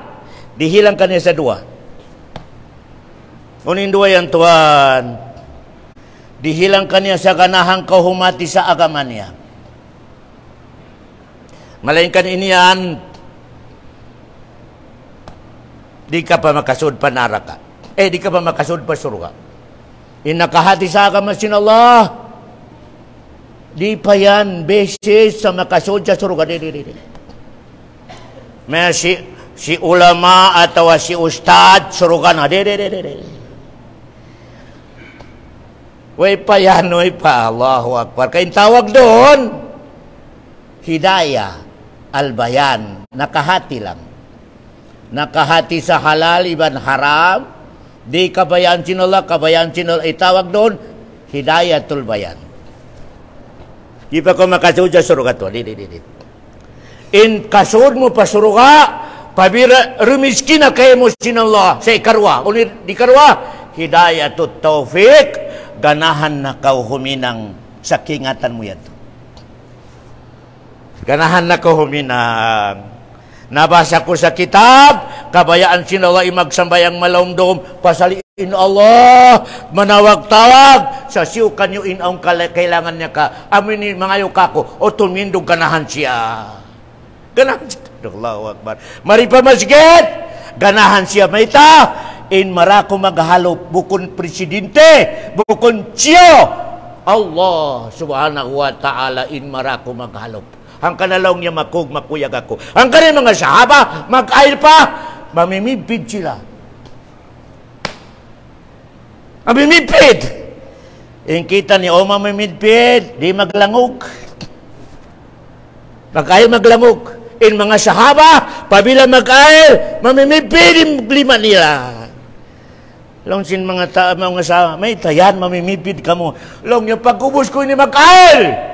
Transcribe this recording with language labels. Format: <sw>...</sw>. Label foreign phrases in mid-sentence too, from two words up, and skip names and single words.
<tsg>Dihilang ka niya sa dua. Unin dua yan tuan. Dihilang ka niya sa ganahang kahumati sa agama niya. Malainkan ini yan, di ka pa makasud pa naraka. Di ka pa makasud pa surga. Inakahati sa agama sin Allah. Di pa yan beses sa makasud sa surga. Di. May si ulama atau si ustad surga na. Di. Way pa yan, way pa.</tsg> <ar>الله أكبر.</ar> <tsg>Kain tawag doon,</tsg> <ar>هداية البيان,</ar> <tsg>nakahati lang. Nakahati sa halal iban haram, di kabayan sinullah, kabayan sinullah, itawag doon</tsg> <ar>هداية البيان.</ar> <tsg>Di pa ko makasud sa surga to. Di. In kasud mo pa surga, pabira rumiskin na kayo mo sinullah sa ikarwa. Unir di karwa,</tsg> <ar>هداية التوفيق,</ar> <tsg>ganahan na kau huminang sa kingatan mo yan. Ganahan na kau huminang. Nabasa ko sa kitab, kabayaan sinala imagsambayang malawmdom, pasaliin Allah, manawag-tawag, sa siyo kanyo inaong kailangan niya ka, amin mga yukako, o tumindog ganahan siya. Ganahan siya.</tsg> <ar>الله أكبر.</ar> <tsg>Mari pa masjid, ganahan siya. Maita, in marako maghalop, bukon presidente, bukon siyo.</tsg> <ar>الله سبحانه وتعالى,</ar> <tsg>in marako maghalop. Ang kanalaw niya makuyag ako. Ang kanil mga sahaba, mag-ail pa, mamimipid sila. Mamimipid. Yung kita ni mamimipid, di maglangog. Mag-ail maglangog. In mga sahaba, pabila mag-ail, mamimipid, lima nila. Long sin mga sahaba, may tayan, mamimipid ka mo. Long yung pagkubos ko ni mag-ail.</tsg>